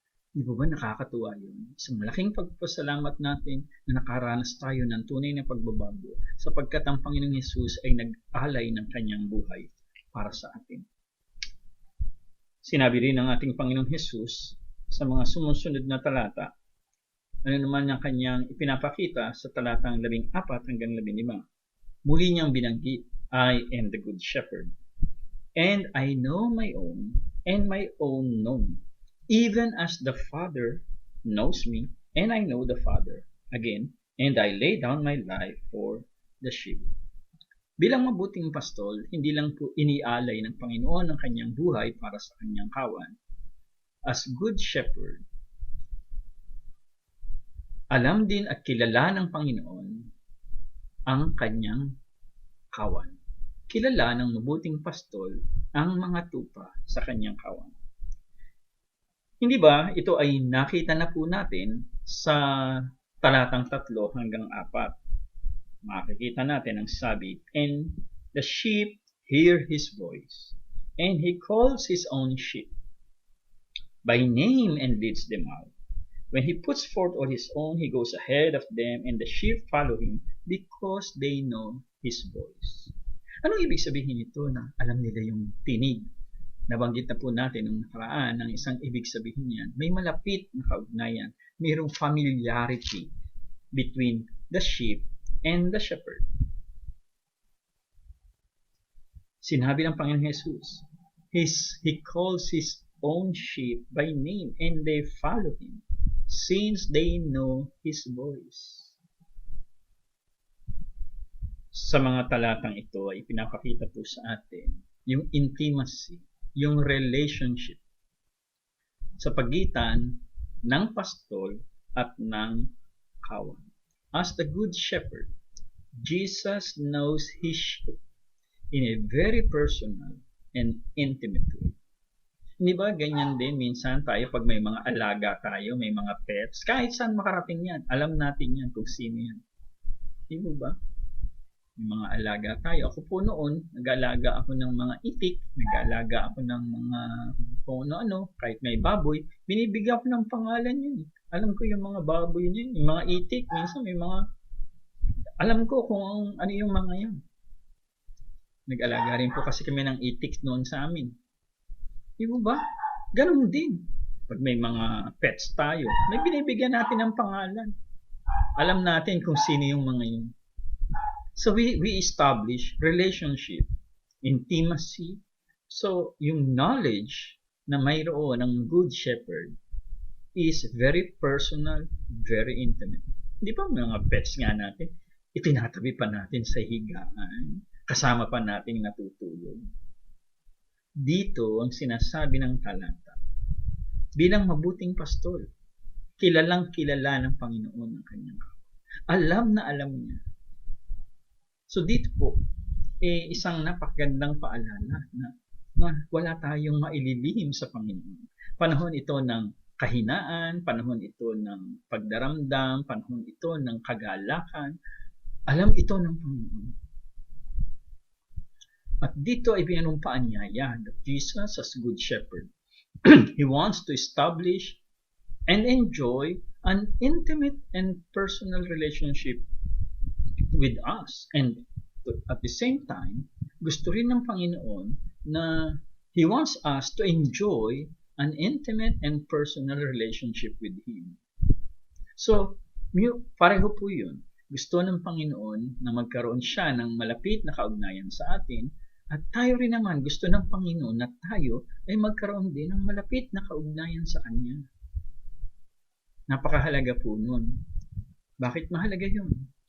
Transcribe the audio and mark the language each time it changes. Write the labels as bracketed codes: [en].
[tl] Di ba nakakatuwa yun? Isang malaking pagpasalamat natin na nakaranas tayo ng tunay na pagbabago sapagkat ang Panginoong Hesus ay nag-alay ng kanyang buhay para sa atin. Sinabi rin ng ating Panginoong Hesus sa mga sumusunod na talata, ano naman ang kanyang ipinapakita sa talatang 14 hanggang 15. Muli niyang binanggit, [en] I am the good shepherd, and I know my own, and my own know me. Even as the Father knows me, and I know the Father, again, and I lay down my life for the sheep. [tl] Bilang mabuting pastol, hindi lang po inialay ng Panginoon ang kanyang buhay para sa kanyang kawan. [en] As good shepherd, [tl] alam din at kilala ng Panginoon ang kanyang kawan. Kilala ng mabuting pastol ang mga tupa sa kanyang kawan. Hindi ba ito ay nakita na po natin sa talatang 3 hanggang 4. Makikita natin ang sabi, [en] and the sheep hear his voice, and he calls his own sheep by name and leads them out. When he puts forth all his own, he goes ahead of them, and the sheep follow him because they know his voice. [tl] Anong ibig sabihin nito na alam nila yung tinig? Nabanggit na po natin nung nakaraan ang isang ibig sabihin niyan. May malapit na kaugnayan. Mayroong [en] familiarity between the sheep and the shepherd. [tl] Sinabi ng Panginoon Jesus, [en] he calls his own sheep by name and they follow him since they know his voice. [tl] Sa mga talatang ito ay pinapakita po sa atin yung intimacy, yung relationship sa pagitan ng pastol at ng kawan. [en] As the good shepherd, Jesus knows his sheep in a very personal and intimate way. [tl] Hindi ba ganyan din minsan tayo pag may mga alaga tayo, may mga pets, kahit saan makarating yan, alam natin yan kung sino yan. Hindi ba? May mga alaga tayo. Ako po noon, nag-alaga ako ng mga itik, nag-alaga ako ng mga kung ano-ano, kahit may baboy, binibigyan ko ng pangalan yun. Alam ko yung mga baboy yun, yung mga itik, minsan may mga, alam ko kung ano yung mga yun. Nag-alaga rin po kasi kami ng itik noon sa amin. Di ba? Ganun din. Pag may mga pets tayo, may binibigyan natin ng pangalan. Alam natin kung sino yung mga yun. [en] So we establish relationship, intimacy. So yung knowledge [tl] na mayroon ng [en] good shepherd is very personal, very intimate. [tl] Di ba mga pets nga natin, itinatabi pa natin sa higaan, kasama pa natin natutulog. Dito ang sinasabi ng talata, bilang mabuting pastol, kilalang kilala ng Panginoon ang kanyang kawan. Alam na alam niya. So dito po, isang napakagandang paalala na wala tayong maililihim sa Panginoon. Panahon ito ng kahinaan, panahon ito ng pagdaramdam, panahon ito ng kagalakan. Alam ito ng Panginoon. At dito ay pinumpaan niya [en] that Jesus as good shepherd. He wants to establish and enjoy an intimate and personal relationship with us. And at the same time, [tl] gusto rin ng Panginoon na [en] He wants us to enjoy an intimate and personal relationship with Him. [tl] So, pareho po yun. Gusto ng Panginoon na magkaroon siya ng malapit na kaugnayan sa atin, at tayo rin naman gusto ng Panginoon na tayo ay magkaroon din ng malapit na kaugnayan sa Kanya. Napakahalaga po nun. Bakit mahalaga yun?